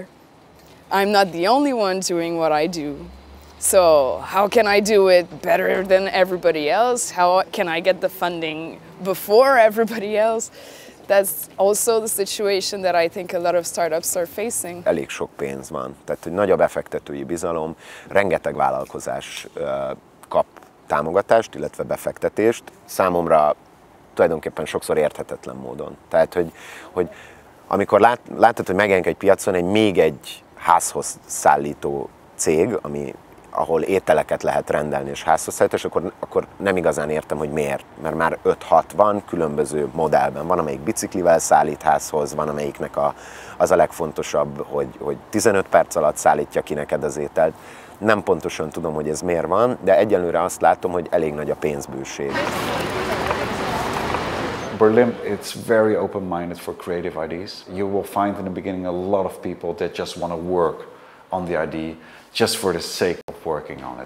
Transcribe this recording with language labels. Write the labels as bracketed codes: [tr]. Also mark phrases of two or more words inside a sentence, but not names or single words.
[en] I'm not the only one doing what I do. So how can I do it better than everybody else? How can I get the funding before everybody else? That's also the situation that I think a lot of startups are facing. [hu] Elég sok pénz van, tehát hogy nagy a befektetői bizalom, rengeteg vállalkozás kap támogatást, illetve befektetést. Számomra tulajdonképpen sokszor érthetetlen módon. Tehát, hogy amikor látod, hogy megjelenik egy piacon még egy házhoz szállító cég, ahol ételeket lehet rendelni és házhoz szállítani, és akkor nem igazán értem, hogy miért. Mert már 5-6 van különböző modellben. Van, amelyik biciklivel szállít házhoz, van, amelyiknek az a legfontosabb, hogy 15 perc alatt szállítja ki neked az ételt. Nem pontosan tudom, hogy ez miért van, de egyelőre azt látom, hogy elég nagy a pénzbőség. [en] Berlin, it's very open-minded for creative ideas. You will find in the beginning a lot of people that just want to work on the idea just for the sake of working on it.